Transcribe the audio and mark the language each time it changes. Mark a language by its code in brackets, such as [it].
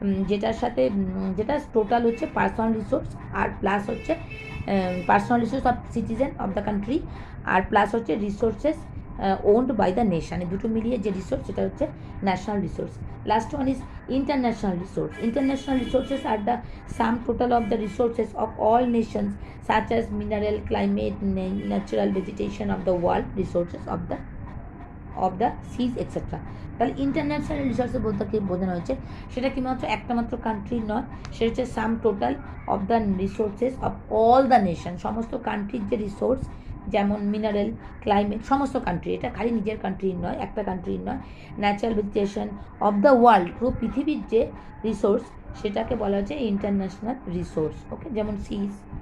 [bn] যেটা টোটাল হচ্ছে [en] Personal resource, আর plus হচ্ছে personal resource of citizen of the country, আর plus হচ্ছে resources owned by the nation. [bn] এই দুটো মিলিয়ে যে রিসোর্স সেটা হচ্ছে national resource. [en] Last one is international resource. International resources are the sum total of the resources of all nations such as mineral, climate, natural vegetation of the world, resources of the seas, etc. [bn] তাহলে international resources বলতে কি বোঝানো হয়েছে, সেটা কি মাত্র একটা মাত্র কান্ট্রির নয়, সেটা হচ্ছে [en] sum total of the resources of all the nation, [bn] সমস্ত কান্ট্রির যে রিসোর্স, যেমন মিনারেল, ক্লাইমেট, সমস্ত কান্ট্রি, এটা খালি নিজের কান্ট্রির নয়, একটা কান্ট্রির নয়, [en] natural vegetation of the world, [bn] পুরো পৃথিবীর যে রিসোর্স সেটাকে বলা হচ্ছে ইন্টারন্যাশনাল রিসোর্স, ওকে, যেমন সিজ।